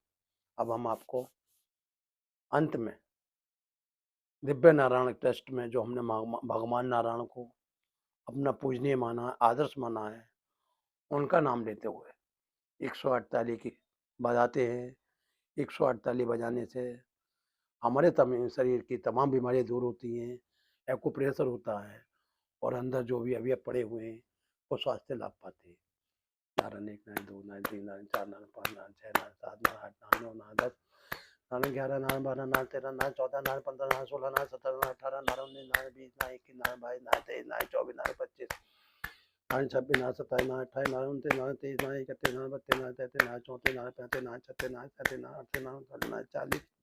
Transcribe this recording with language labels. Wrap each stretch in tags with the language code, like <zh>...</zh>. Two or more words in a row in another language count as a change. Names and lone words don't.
<hi>अब हम आपको अंत में दिव्य नारायण ट्रस्ट में जो हमने भगवान नारायण को अपना पूजनीय माना है, आदर्श माना है, उनका नाम लेते हुए 108 ताली की बजाते हैं। 108 ताली बजाने से हमारे शरीर की तमाम बीमारियां दूर होती हैं, एक्यूप्रेशर होता है और अंदर जो भी अवयव पड़े हुए हैं वो स्वास्थ्य लाभ पाते हैं। नारायण 1, नारायण 2, नारायण 3, नारायण 4, नारायण 5, नारायण 6, नारायण 7, नारायण 8, नारायण 9, नारायण 10, नारायण 11, नारायण 12, नारायण 13, नारायण 14, नारायण 15, नारायण 16, नारायण 17, नारायण 18, नारायण 19, नारायण 20, नारायण 21, नारायण 22, नारायण 23, नारायण 24, नारायण 25, नारायण 26, नारायण 27, नारायण 28, नारायण 29, नारायण 30, नारायण 31, नारायण 32, नारायण 33, नारायण 34, नारायण 35, नारायण 36, नारायण 37, नारायण 38, नारायण 39, नारायण 40,</hi>